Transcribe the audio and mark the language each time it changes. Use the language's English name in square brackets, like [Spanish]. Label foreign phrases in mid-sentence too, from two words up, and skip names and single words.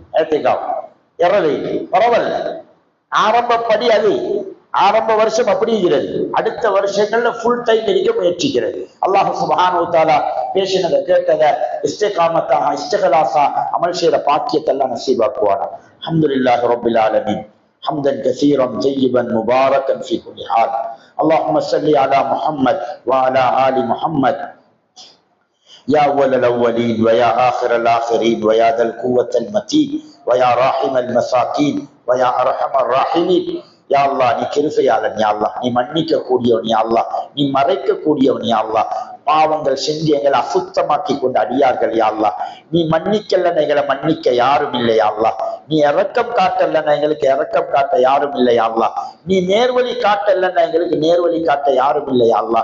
[Tamil] இரவை பரவாயில்ல, ஆரம்பப்படி அது ஆரம்ப வருஷம் அப்படி இருக்கிறது, அடுத்த வருஷங்கள்ல [English] full time [Tamil] இருக்க முயற்சிக்கிறது. [Arabic] الله سبحانه وتعالى [Tamil] பேசினதை கேட்டதை இஸ்திகாமத்தாக இஸ்திகலாஸா அமல் செய்யற பாக்கியத்தை எல்லாம் நசீபாக்குவானா. [Arabic] الحمد لله رب العالمين حمدا كثيرا طيبا مباركا في كل حال. اللهم صل على محمد وعلى آل محمد يا أول الأولين ويا آخر الآخرين ويا ذا القوة المتين ويا راحم المساكين ويا أرحم الراحمين. يا الله, [Tamil] நீ கிருபையாளன் [Arabic] يا الله, [Tamil] நீ மன்னிக்க கூடியவன் [Arabic] يا الله, [Tamil] நீ மறைக்க கூடியவன் [Arabic] يا الله. [Tamil] பாவங்கள் செஞ்சு எங்களை அசுத்தமாக்கி கொண்ட அடியார்கள் [Arabic] يا الله, [Tamil] நீ மன்னிக்கலன்னு எங்களை மன்னிக்க யாரும் இல்லை [Arabic] يا الله, [Tamil] நீ இரக்கம் காட்டலன்னா எங்களுக்கு இரக்கம் காட்ட யாரும் இல்லை [Arabic] يا الله, [Tamil] நீ நேர்வழி காட்டலன்னா எங்களுக்கு நேர்வழி காட்ட யாரும் இல்லை [Arabic] يا الله.